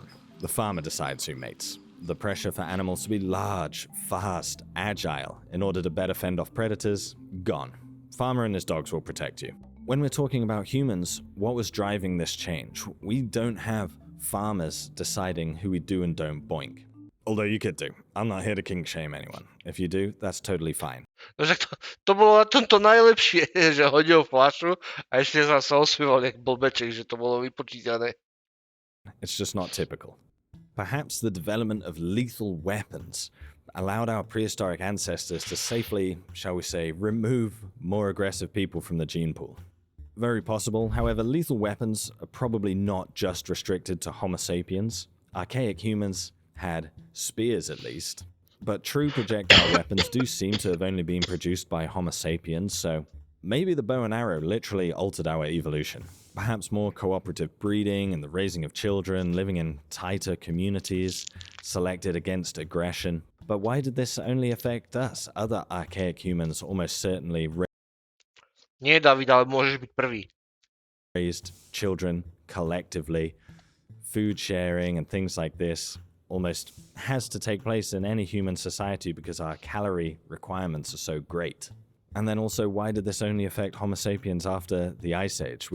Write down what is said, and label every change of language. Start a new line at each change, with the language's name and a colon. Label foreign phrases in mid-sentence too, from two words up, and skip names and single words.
English: The farmer decides who mates. The pressure for animals to be large, fast, agile in order to better fend off predators, gone. Farmer and his dogs will protect you. When we're talking about humans, what was driving this change? We don't have farmers deciding who we do and don't boink. Although you could do. I'm not here to kink shame anyone. If you do, that's totally fine.
Slovak: No však to bolo na tomto najlepšie, že hodil fľašu a ešte sa osmieval jak blbeček, že to bolo vypočítané.
English: It's just not typical. Perhaps the development of lethal weapons allowed our prehistoric ancestors to safely, shall we say, remove more aggressive people from the gene pool. Very possible, however, lethal weapons are probably not just restricted to Homo sapiens. Archaic humans had spears at least, but true projectile weapons do seem to have only been produced by Homo sapiens, so maybe the bow and arrow literally altered our evolution. Perhaps more cooperative breeding and the raising of children, living in tighter communities, selected against aggression. But why did this only affect us? Other archaic humans almost certainly
Slovak: Nie, David, ale môžeš byť prvý.
English: raised children collectively. Food sharing and things like this almost has to take place in any human society because our calorie requirements are so great. And then also, why did this only affect Homo sapiens after the Ice Age?